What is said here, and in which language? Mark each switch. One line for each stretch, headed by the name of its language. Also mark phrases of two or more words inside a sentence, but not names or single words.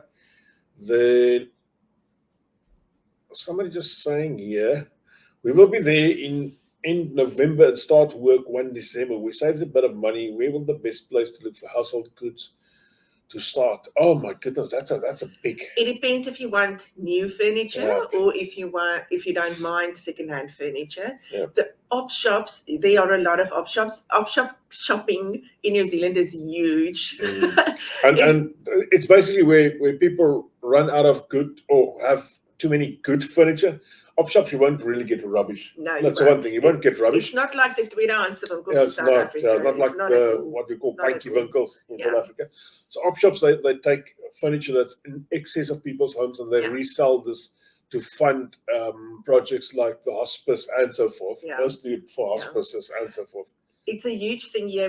English: Then somebody just saying here, we will be there in November and start work 1 December. We saved a bit of money. Where will the best place to look for household goods to start? Oh my goodness, that's a big. It depends if you want new furniture or if you don't mind secondhand furniture. The op shops, there are a lot of op shops. Op shop shopping in New Zealand is huge. And it's basically where people run out of good or have too many good furniture. Op shops, you won't really get rubbish. No, that's one thing. You won't get rubbish. It's not like the
Afrikaans: tweedehands winkels
English: in South Africa. It's not like what we call pinky winkels in South Africa. So op shops, they take furniture that's in excess of people's homes and they resell this to fund projects like the hospice and so forth. Mostly for hospices and so forth. It's a huge thing here.